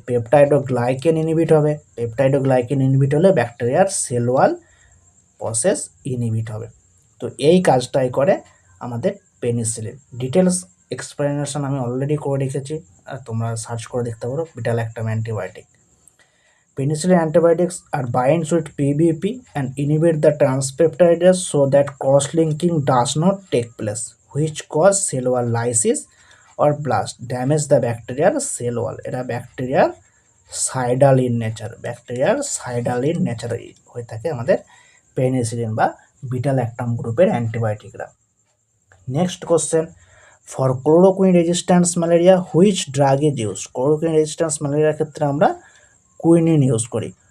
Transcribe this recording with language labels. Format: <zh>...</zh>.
<bn>Peptidoglycan inhibit হবে। Peptidoglycan inhibit হলে ব্যাকটেরিয়ার সেল ওয়াল প্রসেস ইনহিবিট হবে। তো এই কাজটাই করে আমাদের পেনিসিলিন। ডিটেলস এক্সপ্লেনেশন আমি অলরেডি করে রেখেছি, আর তোমরা সার্চ করে দেখতে পারো। Beta lactam antibiotic.</bn> <en>Penicillin antibiotics are binds with PBP and inhibit the transpeptidase so that cross-linking does not take place, which cause cell wall lysis or blast, damage the bacterial cell wall.</en> <bn>এটা ব্যাকটেরিয়ার cidal in nature, ব্যাকটেরিয়ার cidal in nature হয়ে থাকে আমাদের penicillin বা beta lactam গ্রুপের অ্যান্টিবায়োটিকরা।</bn> <en>Next question, for chloroquine resistance malaria which drug is use?</en> <bn>Chloroquine resistance ম্যালেরিয়ার ক্ষেত্রে আমরা কুইনিন ইউজ করি।</bn>